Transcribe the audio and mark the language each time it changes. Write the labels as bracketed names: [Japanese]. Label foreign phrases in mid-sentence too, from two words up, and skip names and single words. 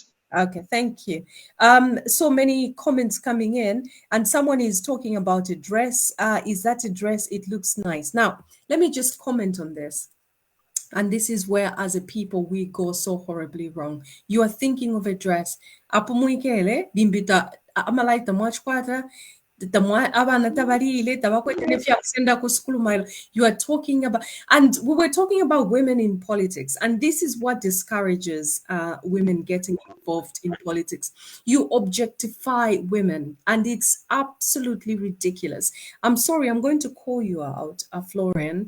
[English] Okay, thank you. So many comments coming in, and someone is talking about a dress. Is that a dress? It looks nice. Now, let me just comment on this. And this is where, as a people, we go so horribly wrong. You are thinking of a dress. [Bemba] Apo muikele, dimbita amalaita mwachkwata, abana tabarile, tabakwetene fya kusenda ku school mile. [English] You are talking about, and we were talking about women in politics, and this is what discourages women getting involved in politics. You objectify women, and it's absolutely ridiculous. I'm sorry, I'm going to call you out, Florian.